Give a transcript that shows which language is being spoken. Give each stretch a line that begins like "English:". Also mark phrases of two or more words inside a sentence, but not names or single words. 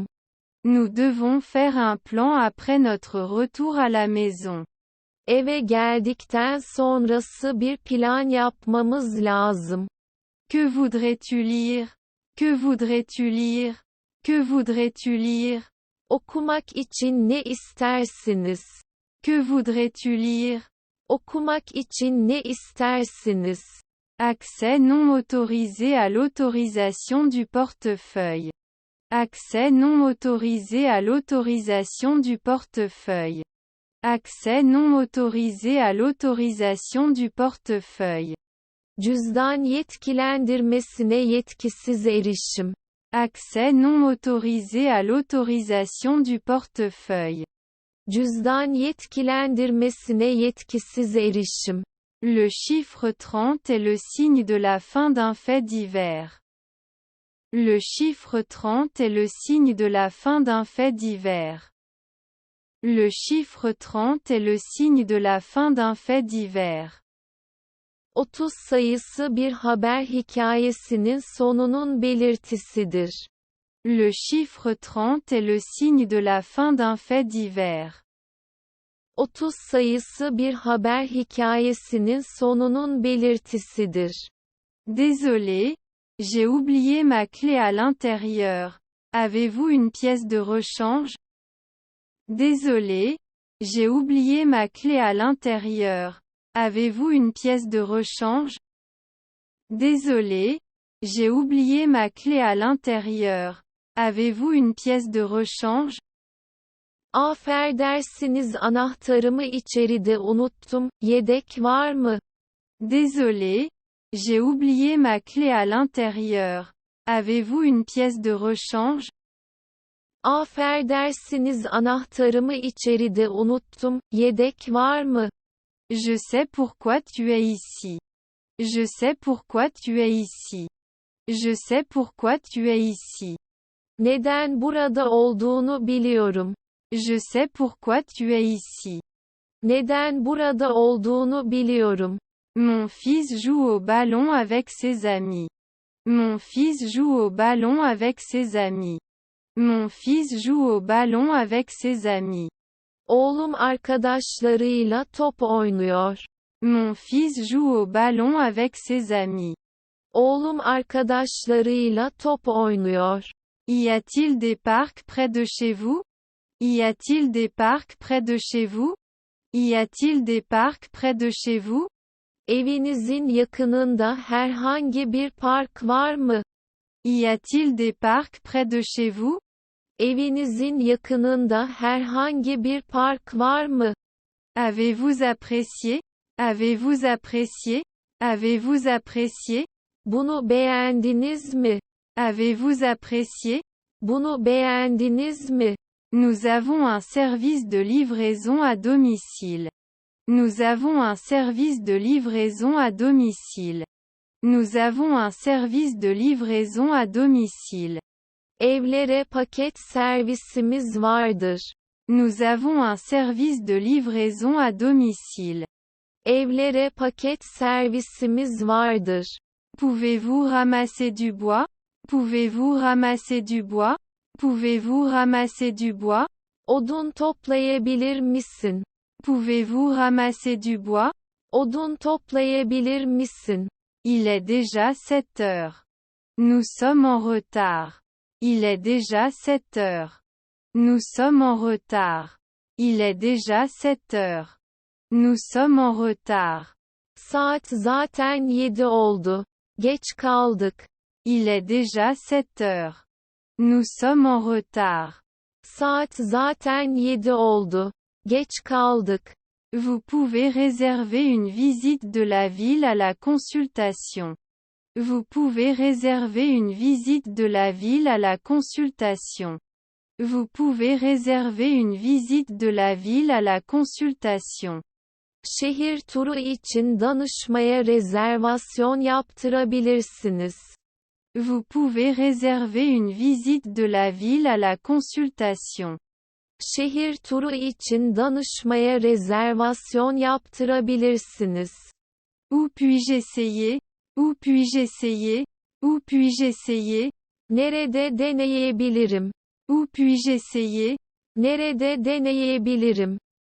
French: Nous devons faire un plan après notre retour à la maison.
Turkish: Eve geldikten sonrası bir plan yapmamız lazım.
French: Que voudrais-tu lire? Que voudrais-tu lire? Que voudrais-tu lire?
Turkish: Okumak için ne istersiniz?
French: Que voudrais-tu lire?
Turkish: Okumak için ne istersiniz?
French: Accès non autorisé à l'autorisation du portefeuille. Accès non autorisé à l'autorisation du portefeuille. Accès non autorisé à l'autorisation du portefeuille.
Turkish: Cüzdan yetkilendirmesine yetkisiz erişim.
French: Accès non autorisé à l'autorisation du portefeuille.
Turkish: Cüzdan yetkilendirmesine yetkisiz erişim.
French: Le chiffre 30 est le signe de la fin d'un fait divers. Le chiffre 30 est le signe de la fin d'un fait divers. Le chiffre 30 est le signe de la fin d'un fait divers.
Turkish: 30 sayısı bir haber hikayesinin sonunun belirtisidir.
French: Le chiffre 30 est le signe de la fin d'un fait divers.
Turkish: 30 sayısı bir haber hikayesinin sonunun belirtisidir.
French: Désolé, j'ai oublié ma clé à l'intérieur. Avez-vous une pièce de rechange? Désolé, j'ai oublié ma clé à l'intérieur. Avez-vous une pièce de rechange? Désolé, j'ai oublié ma clé à l'intérieur. Avez-vous une pièce de rechange?
Turkish: Affedersiniz, anahtarımı içeride unuttum. Yedek var mı?
French: Désolé, j'ai oublié ma clé à l'intérieur. Avez-vous une pièce de rechange?
Turkish: Affedersiniz, anahtarımı içeride unuttum. Yedek var mı?
French: Je sais pourquoi tu es ici. Je sais pourquoi tu es ici. Je sais pourquoi tu es ici.
Turkish: Neden burada olduğunu biliyorum.
French: Je sais pourquoi tu es ici.
Turkish: Neden burada olduğunu biliyorum.
French: Mon fils joue au ballon avec ses amis. Mon fils joue au ballon avec ses amis. Mon fils joue au ballon avec ses amis.
Turkish: Oğlum arkadaşlarıyla top oynuyor.
French: Mon fils joue au ballon avec ses amis.
Turkish: Oğlum arkadaşlarıyla top oynuyor.
French: Y a-t-il des parcs près de chez vous? Y a-t-il des parcs près de chez vous? Y a-t-il des parcs près de chez vous?
Turkish: Evinizin yakınında herhangi bir park var mı?
French: Y a-t-il des parcs près de chez vous?
Turkish: Evinizin yakınında herhangi bir park var mı?
French: Avez-vous apprécié? Avez-vous apprécié? Avez-vous apprécié?
Turkish: Bunu beğendiniz mi?
French: Avez-vous apprécié?
Turkish: Bunu beğendiniz mi?
French: Nous avons un service de livraison à domicile. Nous avons un service de livraison à domicile. Nous avons un service de livraison à domicile.
Turkish: Evlere paket servisimiz vardır.
French: Nous avons un service de livraison à domicile.
Turkish: Evlere paket servisimiz vardır.
French: Pouvez-vous ramasser du bois? Pouvez-vous ramasser du bois? Pouvez-vous ramasser du bois?
Turkish: Odun toplayabilir misin?
French: Pouvez-vous ramasser du bois?
Turkish: Odun toplayabilir misin?
French: Il est déjà 7 heures. Nous sommes en retard. Il est déjà 7 heures. Nous sommes en retard. Il est déjà 7 heures. Nous sommes en retard.
Turkish: Saat zaten 7 oldu. Geç kaldık.
French: Il est déjà 7 heures. Nous sommes en retard.
Turkish: Saat zaten 7 oldu. Geç kaldık.
French: Vous pouvez réserver une visite de la ville à la consultation. Vous pouvez réserver une visite de la ville à la consultation. Vous pouvez réserver une visite de la ville à la consultation.
Turkish: Şehir turu için danışmaya rezervasyon yaptırabilirsiniz.
French: Vous pouvez réserver une visite de la ville à la consultation.
Turkish: Şehir turu için danışmaya rezervasyon yaptırabilirsiniz.
French: Où puis-je essayer? Où puis-je essayer? Où puis-je essayer?
Turkish: Nerede deneyebilirim?
French: Où puis-je essayer?
Turkish: Nerede deneyebilirim?